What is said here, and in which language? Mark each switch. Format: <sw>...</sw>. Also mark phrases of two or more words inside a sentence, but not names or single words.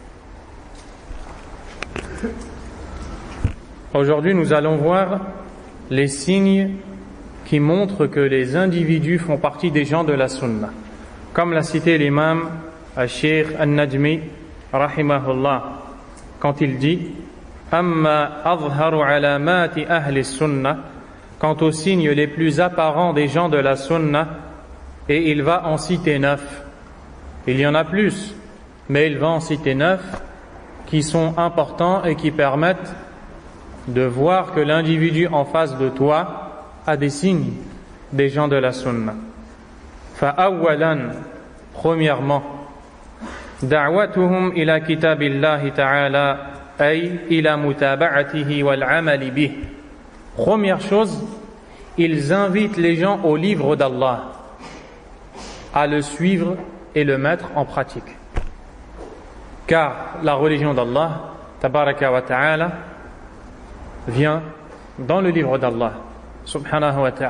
<fr>Aujourd'hui, nous allons voir les signes qui montrent que les individus font partie des gens de la sunna. Comme l'a cité l'imam al-Sheikh al-Najmi rahimahullah quand il dit</fr> <ar>أما أظهر علامات أهل السنة,</ar> <fr>quant aux signes les plus apparents des gens de la sunna, et il va en citer 9. Il y en a plus, mais il va en citer 9 qui sont importants et qui permettent de voir que l'individu en face de toi a des signes des gens de la sunna. Fa'awwalan, premièrement,</fr> <ar>دعوتهم إلى كتاب الله تعالى أي إلى متابعته والعمل به.</ar> <fr>Première chose, ils invitent les gens au livre d'Allah, à le suivre et le mettre en pratique. Car la religion d'Allah,</fr> <ar>تبارك وتعالى,</ar> <fr>vient dans le livre d'Allah,</fr> <ar>سبحانه وتعالى.</ar>